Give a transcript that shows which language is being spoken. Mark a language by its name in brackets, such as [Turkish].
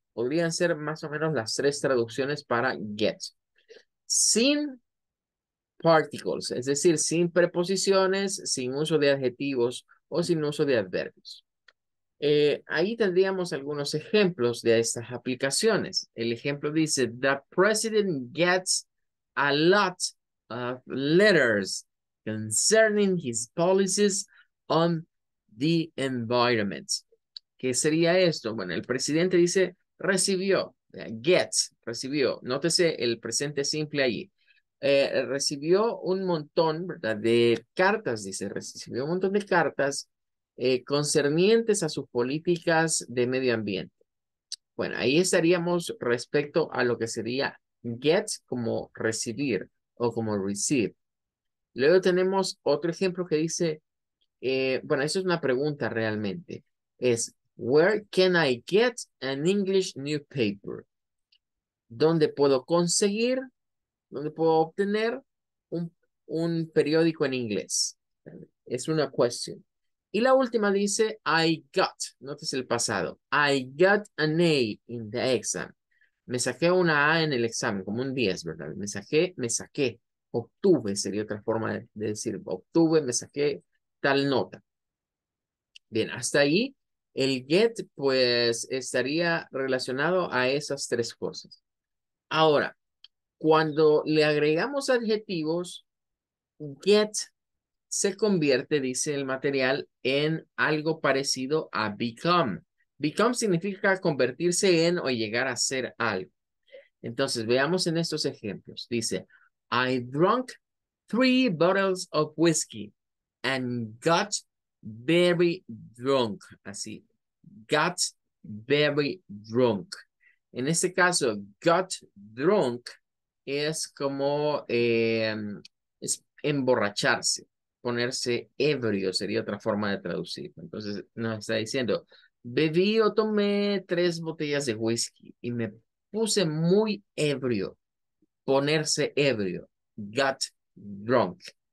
[Spanish] Podrían ser más o menos las tres traducciones para get. Sin particles, es decir, sin preposiciones, sin uso de adjetivos o sin uso de adverbios. Ahí tendríamos algunos ejemplos de estas aplicaciones. El ejemplo dice, [English] the president gets a lot of letters concerning his policies on the environment. [Spanish] ¿Qué sería esto? Bueno, el presidente dice, recibió, recibió. Nótese el presente simple allí. Recibió un montón, ¿verdad? De cartas, dice, recibió un montón de cartas concernientes a sus políticas de medio ambiente. Bueno, ahí estaríamos respecto a lo que sería get como recibir o como receive. Luego tenemos otro ejemplo que dice, bueno, eso es una pregunta realmente. Es, [English] where can I get an English newspaper? [Spanish] ¿Dónde puedo conseguir, dónde puedo obtener un, un periódico en inglés? Es una question. Y la última dice, I got, notes el pasado, [English] I got an A in the exam. [Spanish] Me saqué una A en el examen, como un 10, ¿verdad? Me saqué, obtuve, sería otra forma de decir, obtuve, me saqué tal nota. Bien, hasta ahí el get pues estaría relacionado a esas tres cosas. Ahora, cuando le agregamos adjetivos, get se convierte, dice el material, en algo parecido a become. Become significa convertirse en o llegar a ser algo. Entonces, veamos en estos ejemplos. Dice, [English] I drank 3 bottles of whiskey and got very drunk. Así, got very drunk. [Spanish] En este caso, got drunk es como es emborracharse, ponerse ebrio sería otra forma de traducir. Entonces nos está diciendo, bebí o tomé 3 botellas de whisky y me puse muy ebrio, ponerse ebrio, got drunk.